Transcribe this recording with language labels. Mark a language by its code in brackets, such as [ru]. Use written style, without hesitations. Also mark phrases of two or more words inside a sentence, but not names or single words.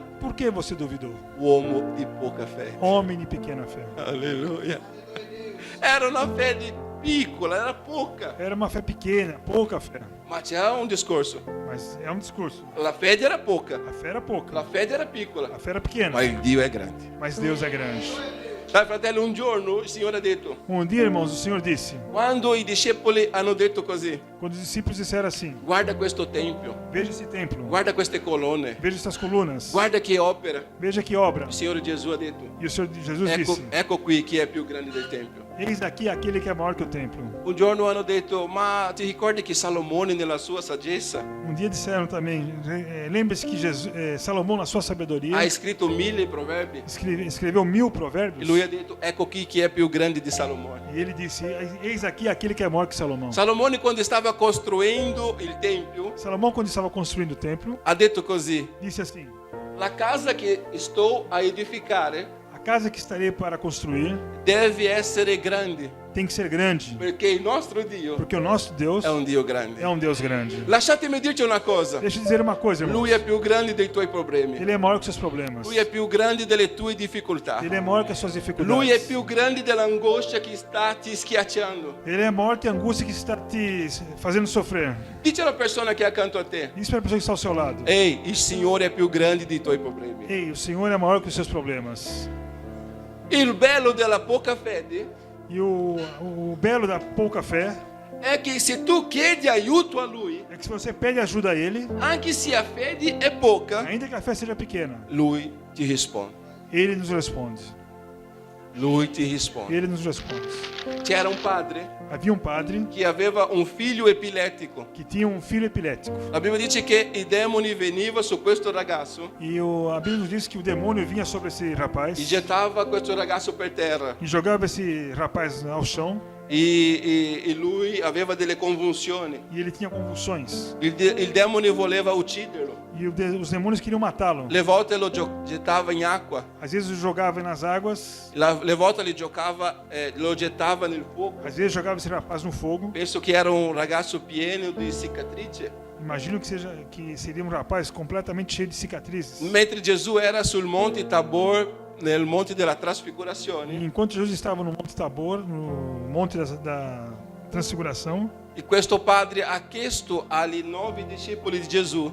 [pt] por que você duvidou? [it] uomo di poca fede? [pt] Homem de pequena fé. [it] Alleluia. Era una fede piccola, era poca, [pt] Era uma fé pequena, pouca fé. [it] ma c'era un discorso. [pt] Mas é um discurso. [it] La fede era poca, [pt] A fé era pouca. [it] la fede era piccola, [pt] A fé era pequena. [it] ma il Dio è grande. [pt] Mas Deus é grande. [it] Sai fratello, un giorno il Signore ha detto, [pt] Um dia, irmãos, o Senhor disse, [it] quando i discepoli hanno detto così, [pt] Quando os discípulos disseram assim: [it] guarda questo tempio, [pt] veja esse templo, [it] guarda queste colonne, [pt] veja essas colunas, [it] guarda che opera. [pt] veja que obra. [it] Il Signore Gesù ha detto, [pt] E o Senhor Jesus [it] ecco, [pt] disse: [it] ecco qui chi è più grande del tempio. [pt] eis aqui aquele que é maior que o templo. [it] Un giorno hanno detto, ma ti ricordi che Salomone nella sua saggezza [pt] Um dia disseram também: lembre-se que Salomão, na sua sabedoria, [it] ha scritto 1000 proverbi? [pt] escreveu 1000 [it] E [pt] provérbios. [it] lui ha detto, ecco qui chi è più grande di Salomone. [pt] E ele disse: eis aqui aquele que é maior que Salomão. [it] Salomone quando stava costruendo il tempio [pt] Salomão, quando estava construindo o templo, [it] ha detto così, [pt] disse assim: [it] la casa che sto a edificare [pt] a casa que estarei para construir [it] deve essere grande, [pt] tem que ser grande, [it] perché il nostro Dio [pt] porque o nosso Deus [it] è un Dio grande. [pt] é um Deus grande. [it] Lasciatemi dirti una cosa, [pt] Deixa eu dizer uma coisa, irmão. [it] lui è più grande dei tuoi problemi, [pt] Ele é maior que seus problemas. [it] lui è più grande delle tue difficoltà, [pt] Ele é maior que as suas [it] lui è [pt] dificuldades. [it] più grande dell'angoscia che sta ti schiacciando. [pt] Ele é maior que a angústia que está te fazendo sofrer. [it] Dice alla persona che è accanto a te, [pt] Diz para a pessoa que está ao seu lado: [it] ehi, il Signore è più grande dei tuoi problemi. [pt] ei, o Senhor é maior que os seus problemas. [it] Il bello della poca fede [pt] E o belo da pouca fé [it] è che se tu chiedi aiuto a lui, [pt] é que se você pede ajuda a Ele, [it] anche se a fede è poca, [pt] ainda que a fé seja pequena, [it] lui ti risponde. [pt] Ele nos responde. [it] Lui ti risponde. [pt] Ele nos responde. [it] C'era un padre [pt] Havia um padre [it] che aveva un figlio epilettico. [pt] que tinha um filho epilético. [it] La Bibbia dice che i demoni venivano su questo ragazzo [pt] E a Bíblia nos diz que o demônio vinha sobre esse rapaz [it] e gettava questo ragazzo per terra. [pt] e jogava esse rapaz ao chão, [it] E lui aveva delle convulsioni. [pt] e ele tinha convulsões. [it] Il demone voleva ucciderlo. [pt] E os demônios queriam matá-lo. [it] Le volte lo gettava in acqua, [pt] Às vezes o jogava nas águas, [it] le volte lo gettava nel fuoco. [pt] às vezes jogava esse rapaz no fogo. [it] Penso che era un ragazzo pieno di cicatrici. [pt] Imagino que seria um rapaz completamente cheio de cicatrizes. [it] Mentre Gesù era sul monte Tabor, nel monte della [pt] E [it] trasfigurazione, [pt] enquanto Jesus estava no Monte Tabor, no Monte da Transfiguração, [it] e questo padre ha chiesto agli 9 discepoli di Gesù,